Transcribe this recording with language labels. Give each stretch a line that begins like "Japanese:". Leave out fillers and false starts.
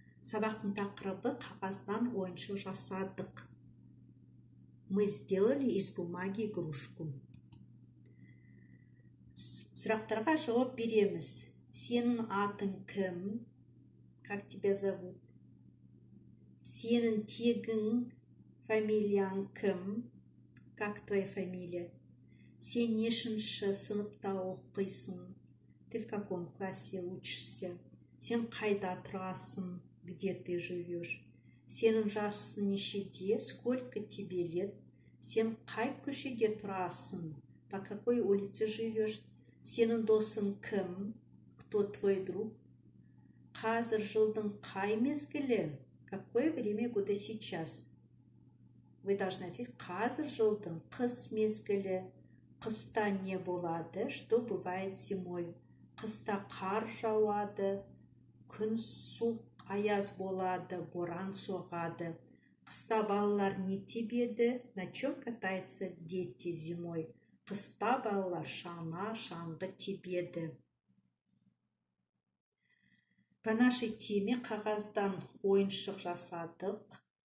Kazakh: Сабақтың тақырыбы қағаздан ойыншық жасадық.
Russian: Мы сделали из бумаги игрушку.
Kazakh: Сұрақтарға жауап береміз. Сенің атың кім?
Russian: Как тебя зовут?
Kazakh: Сенің тегің, фамилияң кім?
Russian: Как твоя фамилия?
Kazakh: Сен нешінші сыныпта оқисың?
Russian: Ты в каком классе учишься?
Kazakh: Сен қайда тұрасың?
Russian: Где ты живешь?
Kazakh: Сенің жасың нешеде?
Russian: Сколько тебе лет?
Kazakh: Сен қай көшеде тұрасың?
Russian: По какой улице живешь?
Kazakh: Сенің досың кім?
Russian: Кто твой друг?
Kazakh: Қазір жылдың қай мезгілі?
Russian: Какое время года сейчас? Вы должны ответить:
Kazakh: қазір жылдың қыс мезгілі. Қыста не болады?
Russian: Что бывает зимой?
Kazakh: Қыста қар жауады, күн суық, аяз болады, боран соғады. Қыста балалар не тебеді?
Russian: На чем катаются дети зимой?
Kazakh: Қыста балалар шаңғы тебеді.
Russian: По нашей теме
Kazakh: қағаздан ойыншық жасадық.